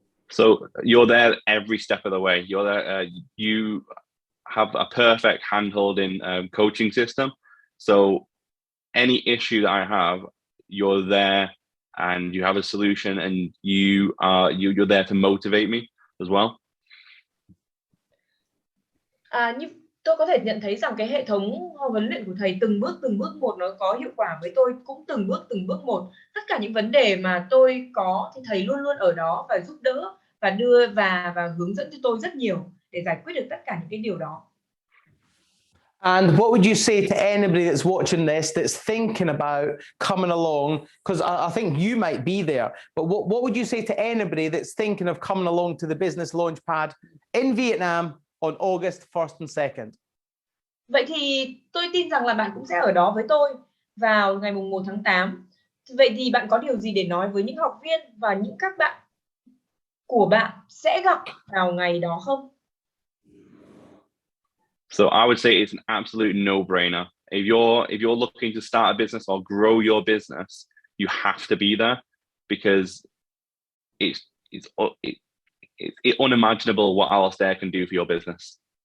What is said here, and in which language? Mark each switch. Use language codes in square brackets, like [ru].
[en] So you're there every step of the way. You're there. You have a perfect hand-holding coaching system. So any issue that I have, you're there, and you have a solution, and you're there to motivate me as well. [vi] Như tôi có thể nhận thấy rằng cái hệ thống huấn luyện của thầy từng bước một nó có hiệu quả với tôi, cũng từng bước một. Tất cả những vấn đề mà tôi có thì thầy luôn luôn ở đó và giúp đỡ và đưa và hướng dẫn cho tôi rất nhiều để giải quyết được tất cả những cái điều đó. [en] And what would you say to anybody that's watching this that's thinking about coming along? Because I think you might be there, but what would you say to anybody that's thinking of coming along to the Business Launchpad in Vietnam on August 1st and 2nd? [vi] Vậy thì tôi tin rằng là bạn cũng sẽ ở đó với tôi vào ngày mùng 1 tháng 8. Vậy thì bạn có điều gì để nói với những học viên và những các bạn của bạn sẽ gặp vào ngày đó không? [en] So I would say it's an absolute no-brainer. If you're looking to start a business or grow your business, you have to be there, because it's unimaginable what Alistair can do for your business.